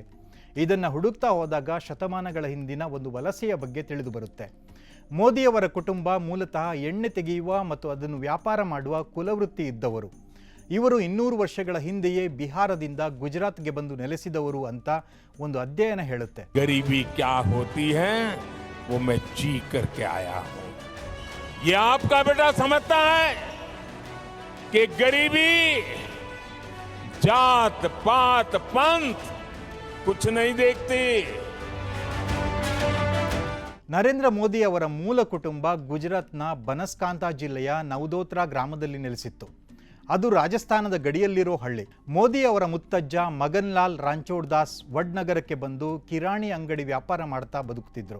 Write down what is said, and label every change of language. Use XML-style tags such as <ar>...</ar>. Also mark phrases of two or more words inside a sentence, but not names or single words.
<kn>ಇದನ್ನು ಹುಡುಕ್ತಾ ಹೋದಾಗ ಶತಮಾನಗಳ ಹಿಂದಿನ ಒಂದು ವಲಸೆಯ ಬಗ್ಗೆ ತಿಳಿದು ಬರುತ್ತೆ. ಮೋದಿಯವರ ಕುಟುಂಬ ಮೂಲತಃ ಎಣ್ಣೆ ತೆಗೆಯುವ ಮತ್ತು ಅದನ್ನು ವ್ಯಾಪಾರ ಮಾಡುವ ಕುಲವೃತ್ತಿ ಇದ್ದವರು. ಇವರು 200 ವರ್ಷಗಳ ಹಿಂದೆಯೇ ಬಿಹಾರದಿಂದ ಗುಜರಾತ್ಗೆ ಬಂದು ನೆಲೆಸಿದವರು ಅಂತ ಒಂದು ಅಧ್ಯಯನ ಹೇಳುತ್ತೆ.</kn> <hi>गरीबी क्या होती है वो मैं जी करके आया हूं. ये आपका बेटा समझता है कि गरीबी जात पात पंथ कुछ नहीं देखती.</hi> <kn>ನರೇಂದ್ರ ಮೋದಿ ಅವರ ಮೂಲ ಕುಟುಂಬ ಗುಜರಾತ್ನ ಬನಸ್ಕಾಂತ ಜಿಲ್ಲೆಯ ನವದೋತ್ರಾ ಗ್ರಾಮದಲ್ಲಿ ನೆಲೆಸಿತ್ತು. ಅದು ರಾಜಸ್ಥಾನದ ಗಡಿಯಲ್ಲಿರೋ ಹಳ್ಳಿ. ಮೋದಿ ಅವರ ಮುತ್ತಜ್ಜ ಮಗನ್ ಲಾಲ್ ರಾಂಚೋಡ್ ದಾಸ್ ವಡ್ನಗರಕ್ಕೆ ಬಂದು ಕಿರಾಣಿ ಅಂಗಡಿ ವ್ಯಾಪಾರ ಮಾಡ್ತಾ ಬದುಕುತ್ತಿದ್ದರು.</kn>